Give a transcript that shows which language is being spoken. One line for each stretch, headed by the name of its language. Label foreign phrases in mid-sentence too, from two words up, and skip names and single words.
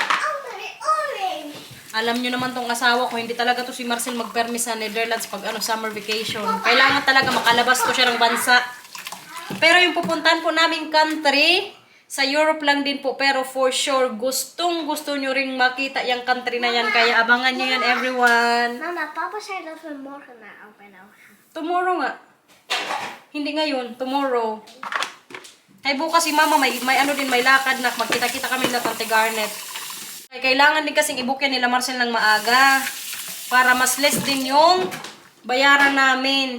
Filipino: Alam nyo naman tong asawa ko, hindi talaga to si Marcel magpermis sa Netherlands pag
English: summer vacation.
Filipino: Kailangan talaga makalabas to siya ng bansa. Pero yung pupuntahan po naming country, sa Europe lang din po. Pero
English: for sure,
Filipino: gusto nyo ring makita yung country na yan. Kaya abangan nyo yan everyone.
Dutch: Mama, Papa zei dat we morgen naar Opa en Oma gaan.
Filipino: Tomorrow nga. Hindi ngayon, tomorrow. Ay bukas si mama may lakad na magkita-kita kami na Tante Garnet. Kailangan din kasing i-book yan nila Marcel ng maaga para mas less din yung bayaran namin.